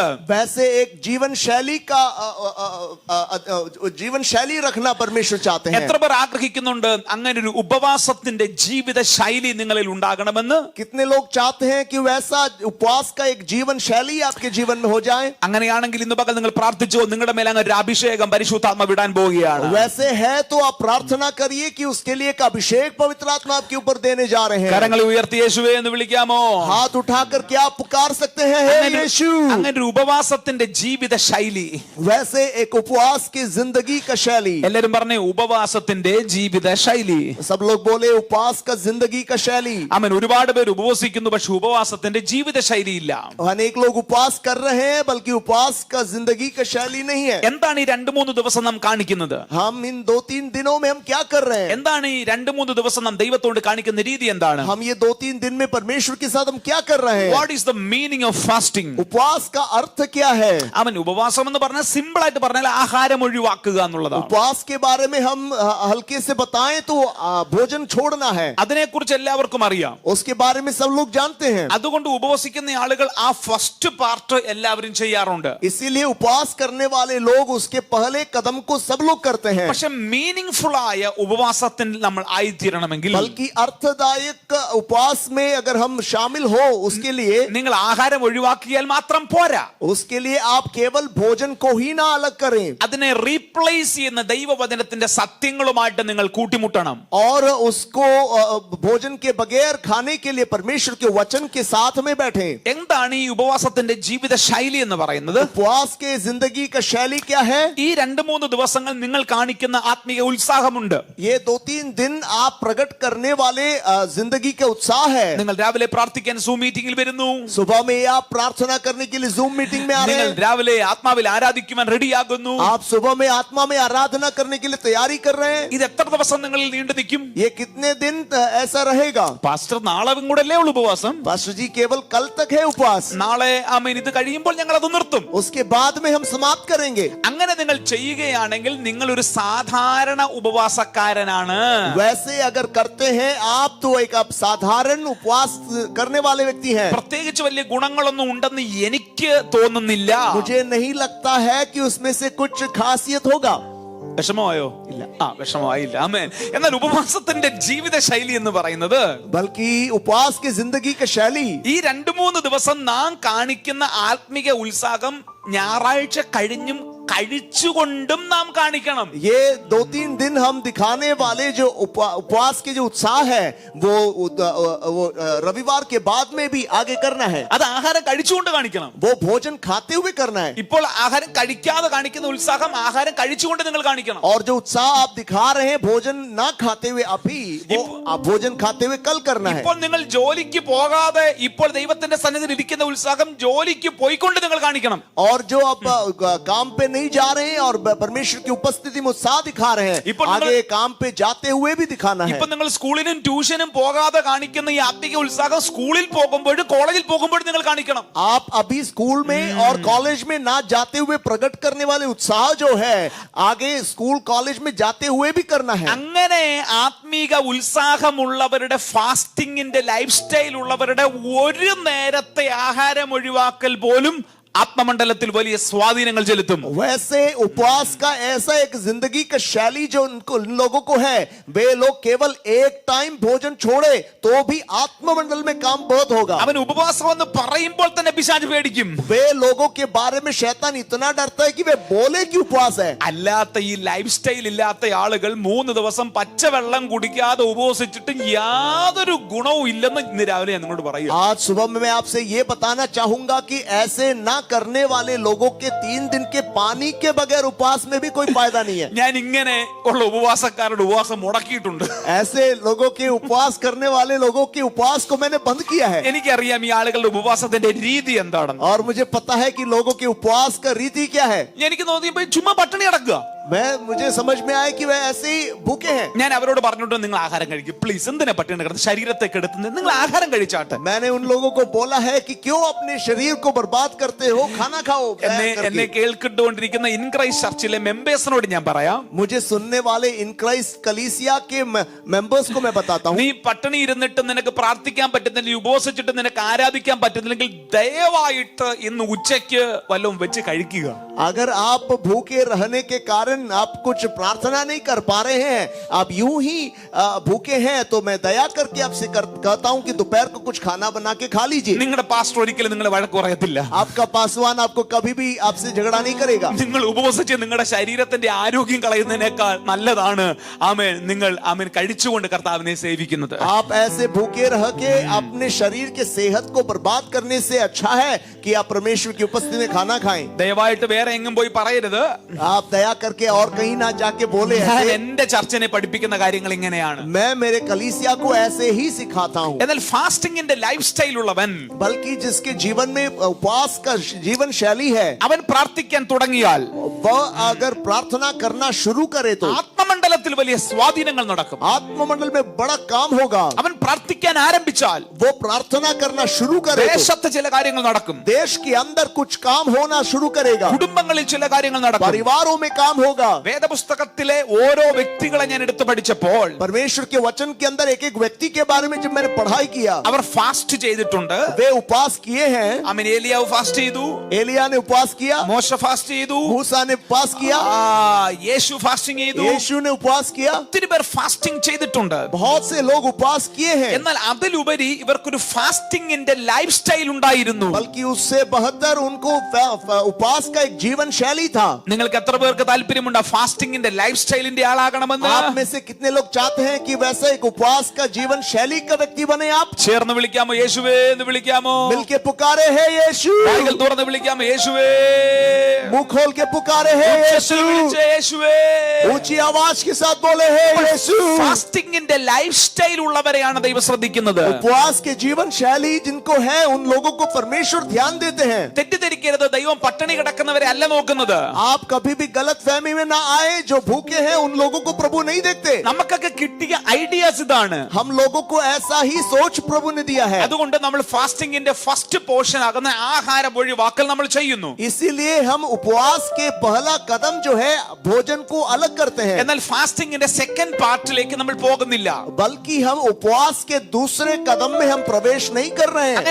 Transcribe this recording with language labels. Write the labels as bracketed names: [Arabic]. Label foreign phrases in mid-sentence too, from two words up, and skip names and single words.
[Hindi] वैसे एक जीवन शैली का जीवन शैली रखना परमेश्वर चाहते हैं. [Malayalam] എത്ര പേർ ആഗ്രഹിക്കുന്നുണ്ട് അങ്ങനെ ഒരു ഉപവാസത്തിന്റെ ജീവിത ശൈലി നിങ്ങളിൽ ഉണ്ടാകണമെന്ന്? [Hindi] कितने लोग चाहते हैं कि वैसा उपवास का एक जीवन शैली आपके जीवन में हो जाए? [Malayalam] അങ്ങനെയാണെങ്കിൽ ഇന്ന് പകൽ നിങ്ങൾ പ്രാർത്ഥിച്ചോ, നിങ്ങളുടെ മേൽ അങ്ങ് ഒരു അഭിഷേകം പരിശുദ്ധാത്മാവ് വിടാൻ പോവുകയാണ്. [Hindi] वैसे है तो आप प्रार्थना करिए कि उसके लिए एक अभिषेक पवित्र आत्मा आपके ऊपर देने जा रहे हैं. [Malayalam] കരങ്ങൾ ഉയർത്തി യേശുവേ എന്ന് വിളിക്കാമോ? [Hindi] हाथ उठाकर क्या आप पुकार सकते हैं, हे यीशु? [Malayalam] അങ്ങനെ ഒരു ഉപവാസത്തിന്റെ ജീവിത ശൈലി. [Hindi] वैसे एक उपवास की जिंदगी का शैली. [Malayalam] എല്ലാവരും പറഞ്ഞേ ഉപവാസത്തിന്റെ ജീവിത ശൈലി. [Hindi] सब लोग बोले उपवास का जिंदगी का शैली. [Malayalam] ആമേൻ. ഒരുപാട് പേര് ഉപവസിക്കുന്നു, പക്ഷെ ഉപവാസത്തിന്റെ ജീവിത ശൈലി ഇല്ല. [Hindi] अनेक लोग उपवास कर रहे हैं बल्कि उपवास का जिंदगी का शैली नहीं है. [Malayalam] എന്താണ് ഈ 2-3 ദിവസം നാം കാണിക്കുന്നത്? [Hindi] हम इन 2-3 दिनों में हम क्या कर रहे हैं? [Malayalam] എന്താണ് ഈ 2-3 ദിവസം നാം ദൈവത്തോട് കാണിക്കുന്ന രീതി എന്താണ്? [Hindi] हम ये 2-3 दिन में परमेश्वर के साथ हम क्या कर रहे हैं? [English] What is the meaning of fasting? [Hindi] उपवास का अर्थ क्या है? [Malayalam] ആമേൻ. ഉപവാസം എന്ന് പറഞ്ഞാൽ സിമ്പിൾ ആയിട്ട് പറഞ്ഞാൽ ആഹാരം ഒഴിവാക്കുക എന്നുള്ളതാണ്. [Hindi] उपवास के बारे में हम हल्के से बताएं तो भोजन छोड़ना है. [Malayalam] അതിനെക്കുറിച്ച് എല്ലാവർക്കും അറിയാം. [Hindi] उसके बारे में सब लोग जानते हैं. [Malayalam] അതുകൊണ്ട് ഉപവസിക്കുന്ന ആളുകൾ ആ [English] first part [Malayalam] എല്ലാവരും ചെയ്യാറുണ്ട്. [Hindi] इसीलिए उपवास करने वाले लोग उसके पहले कदम को सब लोग करते हैं. [Malayalam] പക്ഷെ മീനിങ്ഫുൾ ആയ ഉപവാസത്തിൽ നമ്മൾ ആയിത്തീരണമെങ്കിൽ, [Hindi] बल्कि अर्थदायक उपवास में अगर हम शामिल हो उसके लिए [Malayalam] നിങ്ങൾ ആഹാരം ഒഴിവാക്കിയാൽ മാത്രം പോരാ. [Hindi] उसके लिए आप केवल भोजन को ही ना अलग करें, [Malayalam] അതിനെ റീപ്ലേസ് ചെയ്യുന്ന ദൈവവചനത്തിന്റെ സത്യങ്ങളുമായിട്ട് നിങ്ങൾ കൂട്ടിമുട്ടണം. [Hindi] और उसको भोजन के बगैर खाने के लिए परमेश्वर के वचन के साथ में बैठें. [Malayalam] എന്താണ് ഈ ഉപവാസത്തിന്റെ ജീവിത ശൈലി എന്ന് പറയുന്നത്? [Hindi] उपवास के जिंदगी का शैली क्या है? [Malayalam] ഈ 2-3 ദിവസങ്ങൾ നിങ്ങൾ കാണിക്കുന്ന ആത്മീയ ഉത്സാഹമുണ്ട്. [Hindi] ये 2-3 दिन आप प्रकट करने वाले जिंदगी का उत्साह है. [Malayalam] നിങ്ങൾ രാവിലെ പ്രാർത്ഥിക്കാൻ സൂം മീറ്റിംഗിൽ വരുന്നു. [Hindi] सुबह में आप प्रार्थना करने के लिए जूम मीटिंग में आ रहे [Malayalam] നിങ്ങൾ [Hindi] हैं. [Malayalam] രാവിലെ ആത്മാവിൽ ആരാധിക്കുവാൻ റെഡിയാകുന്നു. [Hindi] आप सुबह में आत्मा में आराधना करने के लिए तैयारी कर रहे हैं. [Malayalam] ഇത് എത്ര ദിവസം നിങ്ങളിൽ നീണ്ടു നിൽക്കും? [Hindi] ये कितने दिन ऐसा रहेगा? [Malayalam] പാസ്റ്റർ നാളെ കൂടല്ലേ ഉള്ളൂ ഉപവാസം. [Hindi] पास्टर जी केवल कल तक है उपवास, [Malayalam] നാളെ ആമേൻ ഇത് കഴിയുമ്പോൾ ഞങ്ങൾ അത് നിർത്തും. [Hindi] उसके बाद में हम समाप्त करेंगे. [Malayalam] അങ്ങനെ നിങ്ങൾ ചെയ്യുകയാണെങ്കിൽ നിങ്ങൾ ഒരു സാധാരണ ഉപവാസക്കാരനാണ്. [Hindi] वैसे अगर करते हैं आप तो एक आप साधारण उपवास करने वाले व्यक्ति हैं. [Malayalam] പ്രത്യേകിച്ച് വലിയ ഗുണങ്ങളൊന്നും ഉണ്ടെന്ന് എനിക്ക് തോന്നുന്നില്ല. [Hindi] मुझे नहीं लगता है कि उसमें से कुछ खासियत होगा. [Malayalam] വിഷമമായോ? ഇല്ല. വിഷമമായില്ല. ആമേൻ. എന്നാൽ ഉപവാസത്തിന്റെ ജീവിത ശൈലി എന്ന് പറയുന്നത്, [Hindi] बल्कि उपवास की जिंदगी का शैली, [Malayalam] ഈ 2-3 ദിവസം നാം കാണിക്കുന്ന ആത്മീയ ഉത്സാഹം ഞായറാഴ്ച കഴിഞ്ഞും കഴിച്ചുകൊണ്ടും നാം കാണിക്കണം. [Hindi] ये 2-3 दिन हम दिखाने वाले जो उपवास के जो उत्साह है वो रविवार के बाद में भी आगे करना है. [Malayalam] അത് ആഹാരം കഴിച്ചുകൊണ്ട് കാണിക്കണം. [Hindi] वो भोजन खाते हुए करना है. [Malayalam] ഇപ്പോൾ ആഹാരം കഴിക്കാതെ കാണിക്കുന്ന ഉത്സാഹം ആഹാരം കഴിച്ചുകൊണ്ട് നിങ്ങൾ കാണിക്കണം. [Hindi] और जो उत्साह आप दिखा रहे हैं भोजन ना खाते हुए अभी, वो आप भोजन खाते हुए कल करना है. [Malayalam] ഇപ്പോൾ നിങ്ങൾ ജോലിക്ക് പോകാതെ ഇപ്പോൾ ദൈവത്തിന്റെ സന്നിധിയിൽ ഇരിക്കുന്ന ഉത്സാഹം ജോലിക്ക് പോയിക്കൊണ്ട് നിങ്ങൾ കാണിക്കണം. [Hindi] और जो आप काम पे नहीं जा रहे हैं और परमेश्वर की उपस्थिति में उत्साह दिखा रहे हैं, आगे काम पे जाते हुए भी दिखाना है. [Malayalam] ഇപ്പോൾ നിങ്ങൾ സ്കൂളിനും ട്യൂഷനും പോകാതെ കാണിക്കുന്ന ഈ ആത്മീയ ഉത്സാഹം സ്കൂളിൽ പോകുമ്പോഴും കോളേജിൽ പോകുമ്പോഴും നിങ്ങൾ കാണിക്കണം. [Hindi] आप अभी स्कूल में और कॉलेज में ना जाते हुए प्रकट करने वाले उत्साह जो है आगे स्कूल कॉलेज में जाते हुए भी करना है. [Malayalam] അങ്ങനെ ആത്മീക ഉത്സാഹമുള്ളവരുടെ ഫാസ്റ്റിംഗിന്റെ [English] life style [Malayalam] ഉള്ളവരുടെ ഒരു നേരത്തെ ആഹാരം ഒഴിവാക്കൽ പോലും ആത്മമണ്ഡലത്തിൽ വലിയ സ്വാധീനങ്ങൾ ചെലുത്തും. [Hindi] वैसे उपवास का ऐसा एक जिंदगी का शैली जो इन लोगों को है, वे लोग केवल एक टाइम भोजन छोड़े तो भी आत्ममंडल में काम बहुत होगा. [Malayalam] അവൻ ഉപവാസം എന്ന് പറയുമ്പോൾ തന്നെ പിശാച് പേടിക്കും. [Hindi] वे लोगों के बारे में शैतान इतना डरता है कि वे बोले कि उपवास है. [Malayalam] അല്ലാത്ത ഈ [English] life style [Malayalam] ഇല്ലാത്ത ആളുകൾ 3 ദിവസം പച്ചവെള്ളം കുടിക്കാതെ ഉപവസിച്ചിട്ട് യാതൊരു ഗുണവും ഇല്ലെന്ന് ഇന്ന് രാവിലെ ഞാൻ നിങ്ങളോട് പറയും. [Hindi] आज सुबह में मैं आपसे ये बताना चाहूंगा कि ऐसे ना करने वाले लोगों के 3 दिन के पानी के बगैर उपवास में भी कोई फायदा नहीं है। [Malayalam] ഞാൻ ഇങ്ങനെ ഉള്ള ഉപവാസക്കാരുടെ ഉപവാസം മുടക്കിയിട്ടുണ്ട്. [Hindi] ऐसे लोगों के उपवास करने वाले लोगों के उपवास को मैंने बंद किया है। [Malayalam] എനിക്കറിയാം ഈ ആളുകളുടെ ഉപവാസത്തിന്റെ രീതി എന്താണെന്ന്. [Hindi] और मुझे पता है कि लोगों के उपवास का रीति क्या है। [Malayalam] എനിക്ക് തോന്നിയപ്പോ ചുമ്മാ പട്ടിണി കിടക്കുക. [Hindi] मुझे समझ में आया कि वह ऐसे ही भूखे हैं। [Malayalam] ഞാൻ അവരോട് പറഞ്ഞിട്ട് നിങ്ങൾ ആഹാരം കഴിക്കും പ്ലീസ്, എന്തിനാ പട്ടിണി കിടന്ന് ശരീരത്തെ കെടുത്തുന്നത്, നിങ്ങൾ ആഹാരം കഴിച്ചാട്ടെ. [Hindi] मैंने उन लोगों को बोला है कि क्यों अपने शरीर को बर्बाद करते हो, खाना खाओ। [Malayalam] എന്നെ കേൾക്കിട്ടുകൊണ്ടിരിക്കുന്ന ഇൻ ക്രൈസ്റ്റ് ചർച്ചിലെ മെമ്പേഴ്സിനോട് ഞാൻ പറയാം, [Hindi] मुझे सुनने वाले इन क्राइस्ट कलीसिया के मेंबर्स को मैं बताता हूँ, [Malayalam] നീ പട്ടിണി ഇരുന്നിട്ട് നിനക്ക് പ്രാർത്ഥിക്കാൻ പറ്റുന്നില്ല, ഉപവസിച്ചിട്ട് നിനക്ക് ആരാധിക്കാൻ പറ്റുന്നില്ലെങ്കിൽ ദയവായിട്ട് ഇന്ന് ഉച്ചയ്ക്ക് വല്ലതും വെച്ച് കഴിക്കുക. [Hindi] अगर आप भूखे रहने के कारण आप कुछ प्रार्थना नहीं कर पा रहे हैं, आप यूं ही भूखे हैं, तो मैं दया करके आपसे कहता हूं कि दोपहर को कुछ खाना बना के खा लीजिए. [Malayalam] നിങ്ങളുടെ പാസ്റ്റർ ഒരിക്കലും നിങ്ങളെ വഴക്ക് പറയത്തില്ല. [Hindi] आपका पासवान आपको कभी भी आपसे झगड़ा नहीं करेगा. [Malayalam] നിങ്ങൾ ഉപവസിച്ച് നിങ്ങളുടെ ശരീരത്തിന്റെ ആരോഗ്യം കളയുന്നതിനേക്കാൾ നല്ലതാണ് ആമേൻ നിങ്ങൾ ആമേൻ കഴിച്ചുകൊണ്ട് കർത്താവിനെ സേവിക്കുന്നത്. [Hindi] आप ऐसे भूखे रह के अपने शरीर के सेहत को बर्बाद करने से अच्छा है कि आप परमेश्वर की उपस्थिति में खाना खाएं. [Malayalam] ദയവായിട്ട് വേറെ എങ്ങും പോയി പറയരുത്. [Hindi] आप दया करके और कहीं ना जाके बोले [Malayalam] ഞാൻ [Hindi] ऐसे, [Malayalam] എന്റെ ചർച്ചിനെ പഠിപ്പിക്കുന്ന കാര്യങ്ങൾ ഇങ്ങനെയാണ്. [Hindi] मैं मेरे कलीसिया को ऐसे ही सिखाता हूँ. [Malayalam] എന്നാൽ ഫാസ്റ്റിംഗിന്റെ [English] life style [Malayalam] ഉള്ളവൻ, [Hindi] बल्कि जिसके जीवन में उपवास का जीवन शैली है, [Malayalam] അവൻ പ്രാർത്ഥിക്കാൻ തുടങ്ങിയാൽ [Hindi] वह अगर प्रार्थना करना शुरू करे तो [Malayalam] ആത്മമണ്ഡലത്തിൽ വലിയ സ്വാധീനങ്ങൾ നടക്കും. [Hindi] आत्ममंडल में बड़ा काम होगा. [Malayalam] അവൻ പ്രാർത്ഥിക്കാൻ ആരംഭിച്ചാൽ [Hindi] वो प्रार्थना करना शुरू करे तो [Malayalam] ദേശത്ത് ചില കാര്യങ്ങൾ നടക്കും, [Hindi] देश के अंदर कुछ काम होना शुरू करेगा, [Malayalam] കുടുംബങ്ങളിൽ ചില കാര്യങ്ങൾ നടക്കും, [Hindi] परिवारों में काम होगा. [Malayalam] വേദപുസ്തകത്തിലെ ഓരോ വ്യക്തികളെ ഞാൻ എടുത്തു പഠിച്ചപ്പോൾ [Hindi] परमेश्वर के वचन के अंदर एक एक व्यक्ति के बारे में जब मैंने पढ़ाई किया, [Malayalam] അവർ ഫാസ്റ്റ് ചെയ്തിട്ടുണ്ട്. [Hindi] वे उपवास किए हैं. [Malayalam] ആമേൻ. ഏലിയാവ് ഫാസ്റ്റ് ചെയ്തു, [Hindi] एलिया ने उपवास किया, [Malayalam] മോശ ഫാസ്റ്റ് ചെയ്തു, [Hindi] मूसा ने उपवास किया, [Malayalam] യേശു ഫാസ്റ്റിംഗ് ചെയ്തു. [Hindi] यीशु ने उपवास किया. [Malayalam] ഒത്തിരി പേർ ഫാസ്റ്റിംഗ് ചെയ്തിട്ടുണ്ട്. [Hindi] बहुत से लोग उपवास किए हैं. [Malayalam] എന്നാൽ അതിലുപരി ഇവർക്കൊരു ഫാസ്റ്റിംഗിന്റെ [English] life style [Malayalam] ഉണ്ടായിരുന്നു. [Hindi] बल्कि उससे बेहतर उनको उपवास का एक जीवन शैली था. [Malayalam] നിങ്ങൾക്ക് എത്ര പേർക്ക് താല്പര്യമുണ്ട് ഫാസ്റ്റിംഗിന്റെ [English] life style [Malayalam] ആളാകണമെന്ന്? [Hindi] आप में से कितने लोग चाहते हैं कि वैसा एक उपवास का जीवन शैली का व्यक्ति बने आप? [Malayalam] ചേർന്ന് വിളിക്കാമോ? യേശുവേ എന്ന് വിളിക്കാമോ? [Hindi] मिलके पुकारे है यीशु. [Malayalam] കൈകൾ തുറന്ന് വിളിക്കാമോ? യേശുവേ. [Hindi] मुंह खोल के पुकारे है [Malayalam] ഉച്ചത്തിൽ [Hindi] यीशु. [Malayalam] വിളിച്ച് യേശുവേ. [Hindi] ऊंची आवाज के साथ बोले है यीशु. [Malayalam] ഫാസ്റ്റിംഗിന്റെ [English] life style [Malayalam] ഉള്ളവരെയാണ് ദൈവം ശ്രദ്ധിക്കുന്നത്. [Hindi] उपवास के जीवन शैली जिनको है उन लोगों को परमेश्वर ध्यान देते हैं. [Malayalam] തെറ്റിദ്ധരിക്കരുത്, ദൈവം പട്ടിണി കിടക്കുന്നവരെ അല്ല നോക്കുന്നത്. [Hindi] आप कभी भी गलत फहमी में ना आए. जो भूखे हैं उन लोगों को प्रभु नहीं देखते. [Malayalam] നമുക്കൊക്കെ കിട്ടിയ ഐഡിയാസ് ഇതാണ്. [Hindi] हम लोगों को ऐसा ही सोच प्रभु ने दिया है. [Malayalam] അതുകൊണ്ട് നമ്മൾ ഫാസ്റ്റിംഗിന്റെ [English] first portion [Malayalam] ആകുന്ന ആഹാരം ഒഴിവാക്കൽ നമ്മൾ ചെയ്യുന്നു. [Hindi] इसीलिए हम उपवास के पहला कदम जो है भोजन को अलग करते हैं. [Malayalam] എന്നാൽ ഫാസ്റ്റിംഗിന്റെ [English] second part [Malayalam] നമ്മൾ പോകുന്നില്ല. [Hindi] बल्कि हम उपवास के दूसरे कदम में हम प्रवेश नहीं कर रहे हैं.